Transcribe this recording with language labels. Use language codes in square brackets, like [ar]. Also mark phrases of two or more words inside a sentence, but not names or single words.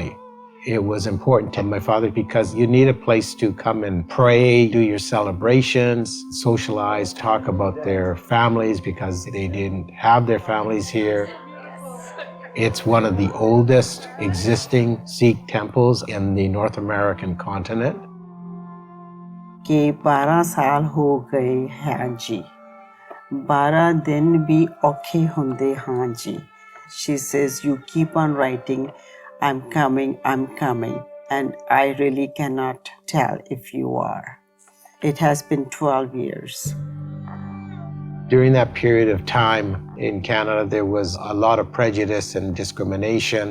[en] It was important to my father because you need a place to come and pray, do your celebrations, socialize, talk about their families because they didn't have their families here. It's one of the oldest existing Sikh temples in the North American continent. [hi] कि 12 साल हो गए हैं जी. [pa] 12 ਦਿਨ ਭੀ ਔਖੇ ਹੁੰਦੇ ਹਾਂ ਜੀ. [en] She says, you keep on writing, I'm coming, and I really cannot tell if you are. It has been 12 years. During that period of time in Canada, there was a lot of prejudice and discrimination.